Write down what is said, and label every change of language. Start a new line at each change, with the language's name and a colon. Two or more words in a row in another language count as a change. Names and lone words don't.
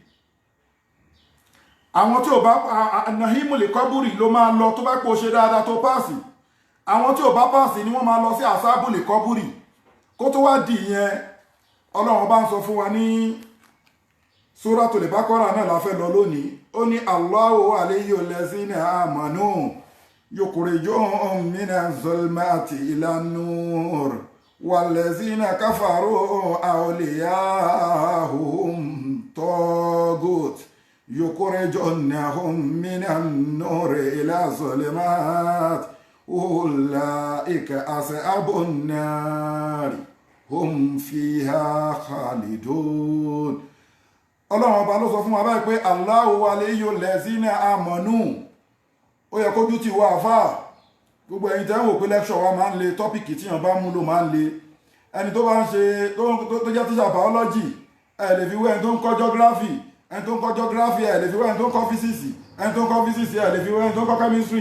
Yoruba: Àwọn tí ò bá
Arabic: نعيم القبر
Yoruba: ló máa lọ tó bá kó ṣe dáadáa tó páàsì. Àwọn tí ò bá páàsì ni wọ́n máa lọ sí
Arabic: عذاب القبر.
Yoruba: Kó tó wá dì yẹn Ọlọ́run bá ń sọ fún wa ní Suratul Baqarah náà la fẹ́ lọ lónìí. Ó ní
Arabic: الله ولي الذين آمنوا يخرجهم من الظلمات إلى النور والذين كفروا أولياؤهم الطاغوت يخرجونهم من النور إلى الظلمات أولئك أصحاب النار هم فيها خالدون.
Yoruba: Ọlọ́run ọba ló sọ fún wa báyìí pé
Arabic: الله ولي الذين آمنوا.
Yoruba: Ó yẹ kójú ti wá àfáà gbogbo ẹ̀yin tẹ́ ń wò pé lecture wa máa ń le tọ́pìkì tí yàn bá mú ló máa ń le. Ẹni tó bá ń ṣe tó jẹ́ tíṣà biology ẹ lè fi wé ẹni tó ń kọ́ geography ẹni tó ń kọ́ geography ẹ̀ lè fi wé ẹni tó ń kọ́ physics, ẹni tó ń kọ́ physics ẹ̀ lè fi wé ẹni tó ń kọ́ chemistry.